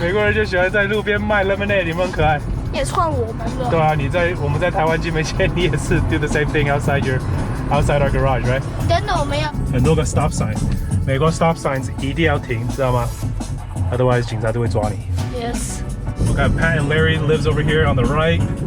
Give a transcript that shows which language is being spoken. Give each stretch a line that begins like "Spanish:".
Chinese: 美国人就喜欢在路边卖 lemonade，有没有很可爱？也算我们了。对啊，我们在台湾金门县，你也是
English: do the same thing outside our garage, right?
Chinese: 真的我们要很多个 stop sign， 美国 stop signs 一定要停，知道吗 ？Otherwise 警察都会抓你。
English: Yes. Okay, Pat and Larry lives over here on the right.